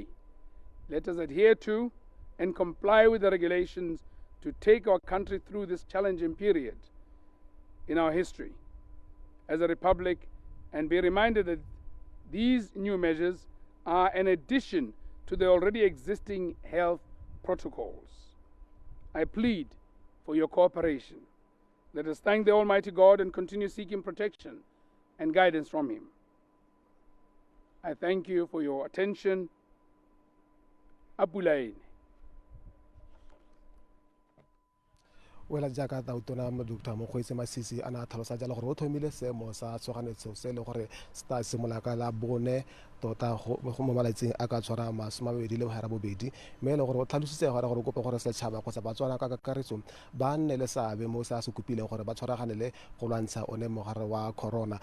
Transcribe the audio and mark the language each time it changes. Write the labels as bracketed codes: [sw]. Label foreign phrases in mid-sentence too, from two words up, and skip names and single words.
[en] Let us adhere to and comply with the regulations to take our country through this challenging period in our history as a republic, and be reminded that these new measures are an addition to the already existing health protocols. I plead for your cooperation. Let us thank the Almighty God and continue seeking protection and guidance from Him. I thank you for your attention. Apulaine. [tn] wela jaaka tautona Dr. MOKGWEETSI MASISI a na tlhalosa jalo gore o thomile seemo sa tshoganyetso se le gore se tla simolola ka la bone tota mo malatsing a ka tshwara 22 mme le gore o tlhalositse gore o kope gore setšhaba kgotsa Batswana ka kakaretso ba nne le seabe mo se a se kopileng gore ba tshwaragane le go lwantsha one mogare wa corona.